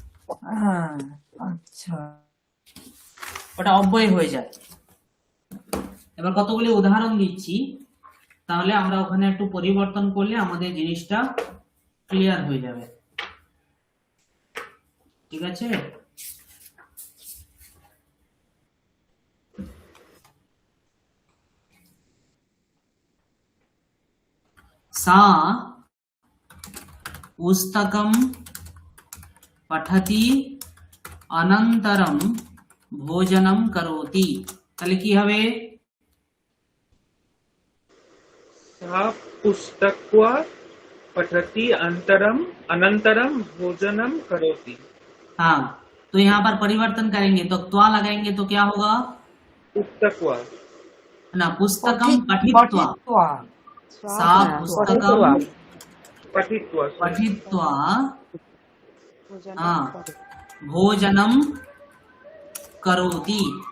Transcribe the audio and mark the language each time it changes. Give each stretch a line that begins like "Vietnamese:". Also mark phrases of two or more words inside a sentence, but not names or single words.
Bangla: হ্যাঁ, আচ্ছা। ওটা অব্যয় হয়ে যায়। এবার কতগুলি উদাহরণ দিচ্ছি, তাহলে আমরা ওখানে একটু পরিবর্তন করলে আমাদের জিনিসটা ক্লিয়ার হয়ে যাবে। ঠিক আছে?
Sanskrit: सा पुस्तकं पठति अनन्तरं भोजनं करोति।
Bangla: তাহলে কি হবে?
Sanskrit: सा पुस्तक्वा पठति अनन्तरं भोजनं करोति।
Hindi: हाँ, तो यहाँ पर परिवर्तन करेंगे तो त्वा लगाएंगे तो क्या होगा
Sanskrit: पुस्तक्वा
Hindi: ना,
Sanskrit: पुस्तकम पठित्वा, पठित्वा। सा पुस्तकम पठित्वा पठित्वा भोजनं हाँ करोति। भोजनम करोति।